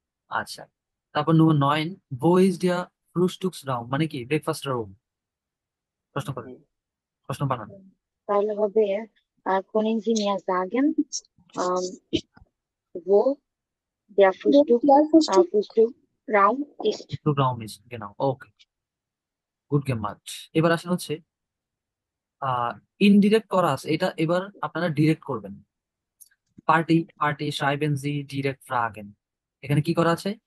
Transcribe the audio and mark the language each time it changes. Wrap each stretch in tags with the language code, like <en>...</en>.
<bn>আচ্ছা, তারপর Nummer 9,</bn> <de>wo ist der Frühstücksraum,</de> <bn>মানে কি ব্রেকফাস্ট রুম, প্রশ্ন করেন, প্রশ্ন বানান। তাহলে হবে,</bn> <de>können Sie mir sagen, wo der Frühstückraum ist? Frühstücksraum ist, genau, ওকে, গুড gemacht।</de> <bn>এবার আসেন হচ্ছে ইনডিরেক্ট করা আছে, এটা এবার আপনারা ডিরেক্ট করবেন। Party party</bn> <de>schreiben Sie direkt Fragen,</de> <bn>এখানে কি করা আছে?</bn>